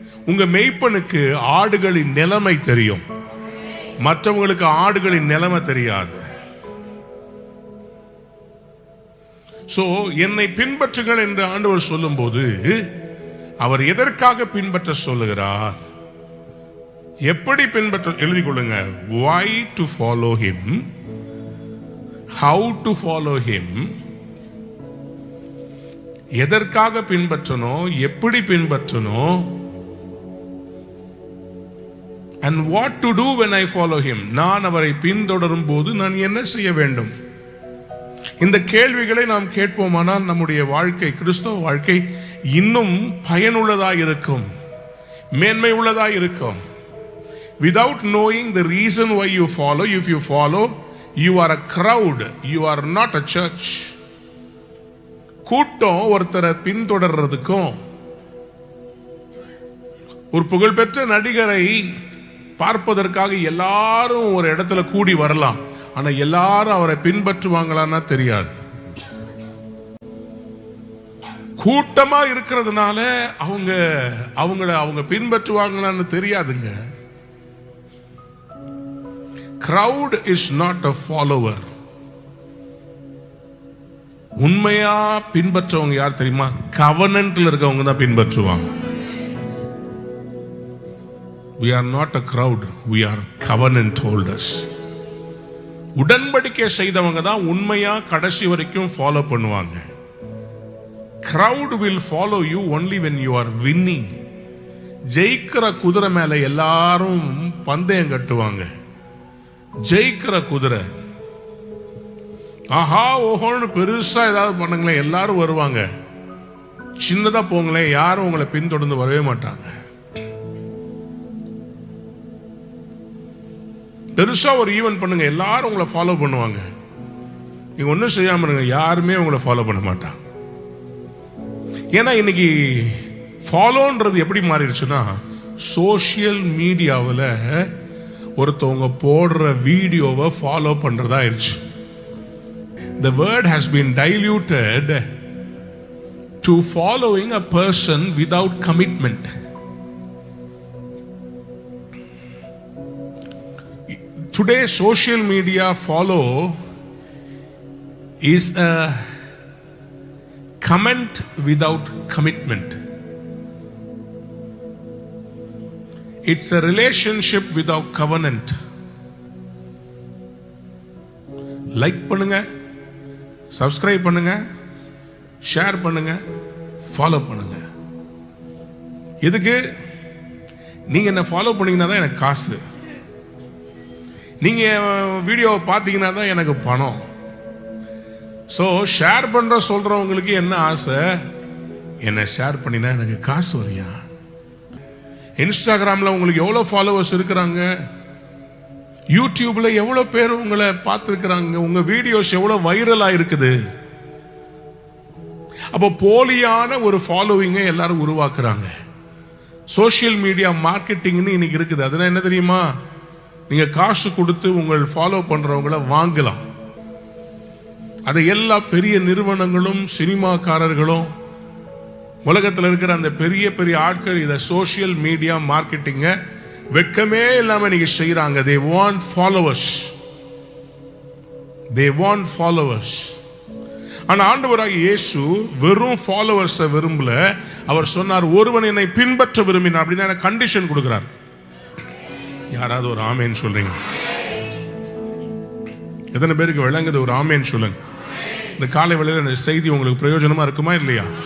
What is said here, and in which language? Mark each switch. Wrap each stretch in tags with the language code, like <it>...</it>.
<ta>உங்க மெய்ப்பனுக்கு ஆடுகளின் நிலைமை தெரியும், மற்றவங்களுக்கு ஆடுகளின் நிலைமை தெரியாது. சோ என்னை பின்பற்றுங்கள் என்று ஆண்டவர் சொல்லும் போது அவர் எதற்காக பின்பற்ற சொல்லுகிறார், எப்படி பின்பற்ற எழுதி கொள்ளுங்க.</ta> <en>why to follow him, how to follow him,</en> <ta>எதற்காக பின்பற்றணும், எப்படி பின்பற்றணும்,</ta> <en>and what to do when I follow him,</en> <ta>நான் அவரை பின்தொடரும் போது நான் என்ன செய்ய வேண்டும். இந்த கேள்விகளை நாம் கேட்போமானால் நம்முடைய வாழ்க்கை, கிறிஸ்தவ வாழ்க்கை இன்னும் பயனுள்ளதாக இருக்கும், மேன்மை உள்ளதாக இருக்கும்.</ta> <en>Without knowing the reason why you follow, if you follow, you are a crowd, you are not a church.</en> <ta>கூட்டம் ஒருத்தரை பின்தொடர்றதுக்கும், ஒரு புகழ்பெற்ற நடிகரை பார்ப்பதற்காக எல்லாரும் ஒரு இடத்துல கூடி வரலாம், ஆனா எல்லாரும் அவரை பின்பற்றுவாங்களான்னா தெரியாது. கூட்டமா இருக்கிறதுனால அவங்க பின்பற்றுவாங்களான்னு தெரியாதுங்க.</ta> <en>crowd is not a follower.</en> <ta>உண்மையா பின்பற்றவங்க யார் தெரியுமா? covenantல இருக்கவங்க தான் பின்பற்றுவாங்க.</ta> <en>we are not a crowd, we are covenant holders.</en> <ta>உடன்படிக்கை செய்தவங்க தான் உண்மையா கடைசி வரைக்கும் ஃபாலோ பண்ணுவாங்க.</ta> <en>crowd will follow you only when you are winning.</en> <ta>ஜெயிக்கிற குதிரை மேல எல்லாரும் பந்தயம் கட்டுவாங்க. ஜெயிக்கிற குதிரை ஆஹா ஓஹோன்னு பெருசா ஏதாவது பண்ணுங்களேன், எல்லாரும் வருவாங்க. சின்னதா போங்களேன், யாரும் உங்களை பின்தொடர்ந்து வரவே மாட்டாங்க. பெருசா ஒரு ஈவென்ட் பண்ணுங்க, எல்லாரும் உங்களை ஃபாலோ பண்ணுவாங்க. நீங்க ஒன்றும் செய்யாம இருங்க, யாருமே உங்களை ஃபாலோ பண்ண மாட்டாங்க. ஏன்னா இன்னைக்கு ஃபாலோன்றது எப்படி மாறிடுச்சுன்னா, சோசியல் மீடியாவில் ஒருத்தவங்க போடுற வீடியோவை ஃபாலோ பண்றதா ஆயிடுச்சு.</ta> <en>The word has been diluted to following a person without commitment. Today social media follow is a comment without commitment. It's a relationship without covenant.</en> <ta>Like பண்ணுங்க, சப்ஸ்கிரைப் பண்ணுங்க, ஷேர் பண்ணுங்க, ஃபாலோ பண்ணுங்க. எதுக்கு? நீங்க என்ன ஃபாலோ பண்ணீங்கன்னா தான் எனக்கு காசு, நீங்க வீடியோ பார்த்தீங்கன்னா தான் எனக்கு பணம். ஸோ ஷேர் பண்ற சொல்றவங்களுக்கு என்ன ஆசை? என்ன ஷேர் பண்ணினா எனக்கு காசு வரியா? இன்ஸ்டாகிராம்ல உங்களுக்கு எவ்வளவு ஃபாலோவர்ஸ் இருக்கிறாங்க, யூடியூப்ல எவ்வளவு பேர் உங்களை பார்த்துருக்கிறாங்க, உங்க வீடியோஸ் எவ்வளவு வைரலா இருக்குது. அப்போ போலியான ஒரு ஃபாலோவிங்கை எல்லாரும் உருவாக்குறாங்க. சோசியல் மீடியா மார்க்கெட்டிங்னு இன்னைக்கு இருக்குது. அதனால என்ன தெரியுமா? நீங்க காசு கொடுத்து உங்கள் ஃபாலோ பண்றவங்களை வாங்கலாம். அதை எல்லா பெரிய நிறுவனங்களும் சினிமாக்காரர்களும் உலகத்தில் இருக்கிற அந்த பெரிய பெரிய ஆட்கள் இதை சோசியல் மீடியா மார்க்கெட்டிங்க வெட்கமே இல்லாம நீங்க செய்யறாங்க.</ta> <en>they want followers, they want followers.</en> <ta>ஆனா ஆண்டவராகிய இயேசு வெறும் ஃபாலோவர்ஸை விரும்பல. அவர் சொன்னார், ஒருவன் என்னை பின்பற்ற விரும்பினார் அப்படின்னா கண்டிஷன் கொடுக்கிறார். யாராவது ஒரு ஆமேன்னு சொல்றீங்க? எத்தனை பேருக்கு விளங்குது? ஒரு ஆமேன்னு சொல்லுங்க. இந்த காலை வேளையில இந்த செய்தி உங்களுக்கு பிரயோஜனமா இருக்குமா இல்லையா?</ta>